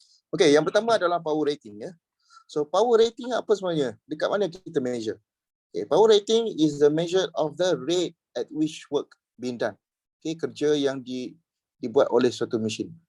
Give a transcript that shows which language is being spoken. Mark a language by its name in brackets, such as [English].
[Malay] Okay, yang pertama adalah power rating ya. So power rating apa sebenarnya? Dekat mana kita measure? [English] Okay, power rating is the measure of the rate at which work being done. [Malay] Okay, kerja yang dibuat oleh suatu mesin.